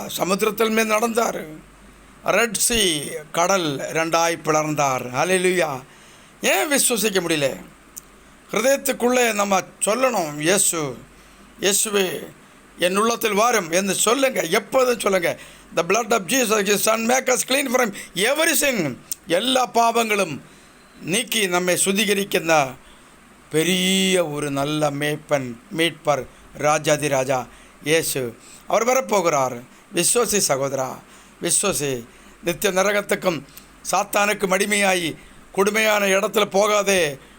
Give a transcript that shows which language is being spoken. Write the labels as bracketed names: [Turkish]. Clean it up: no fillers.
[Tamil] சமுத்திரத்தில் மேல் நடந்தார். ரெட் சி, கடல் 2ஆய் பிளர்ந்தார். ஹல்லேலூயா. ஏன் விசுவசிக்க முடியல? ஹிருதயத்துக்குள்ளே நம்ம சொல்லணும், இயேசுவே என் உள்ளத்தில் வாரும் என்று சொல்லுங்கள். எப்போதும் சொல்லுங்கள். [English] The blood of Jesus, His Son, make us clean from every sin. [Tamil] எல்லா பாவங்களும் நீக்கி நம்மை சுத்திகரிக்கின்ற பெரிய ஒரு நல்ல மீட்பர், ராஜாதி ராஜா இயேசு. அவர் வரப்போகிறார். விசுவாசி சகோதரா, விசுவாசி. நித்திய நரகத்துக்கும் சாத்தானுக்கும் அடிமையாகி கொடுமையான இடத்துல போகாதே.